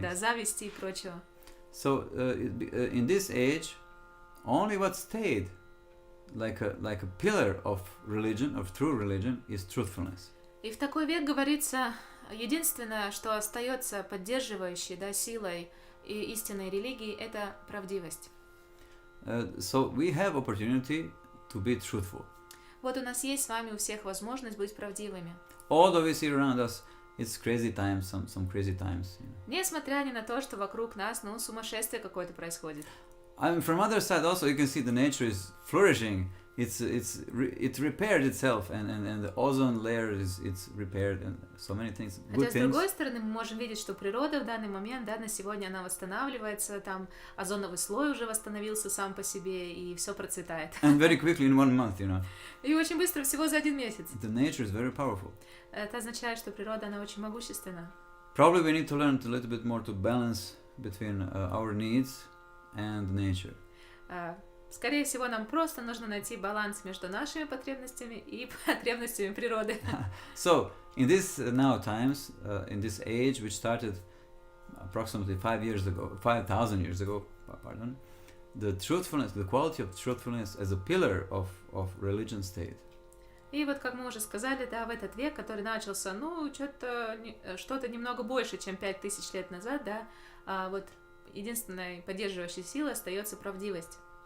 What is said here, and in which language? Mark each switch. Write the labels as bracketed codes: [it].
[ru] Да, зависти и прочего. [en] So, in this age, only what stayed like a pillar of religion, of true religion, is truthfulness. [ru] И в такой век говорится, единственное, что остается поддерживающей, да, силой и истинной религии, это правдивость. [en] So we have opportunity to be truthful. [ru] Вот у нас есть с вами у всех возможность быть правдивыми. [en] Although we see around us, it's crazy times, some crazy times. [ru] Несмотря ни на то, что вокруг нас, ну, сумасшествие какое-то происходит. [en] I mean, from other side also you can see the nature is flourishing. It repaired itself, and the ozone layer it's repaired, and so many things. [ru] Хотя, с другой стороны, мы можем видеть, что природа в данный момент, да, на сегодня она восстанавливается, там озоновый слой уже восстановился сам по себе, и все процветает. [en] And very quickly in 1 month, you know. [ru] И очень быстро, всего за 1 месяц. [en] The nature is very powerful. [ru] Это означает, что природа, она очень могущественна. [en] Probably we need to learn a little bit more to balance between our needs and nature. [ru] Скорее всего, нам просто нужно найти баланс между нашими потребностями и потребностями природы. [en] So, in this now times, in this age, which started approximately 5,000 years ago, pardon, the truthfulness, the quality of truthfulness as a pillar of religion stayed. [ru] И вот, как мы уже сказали, да, в этот век, который начался, ну, что-то немного больше, чем 5000 лет назад, да, вот единственной поддерживающей силой остается правдивость.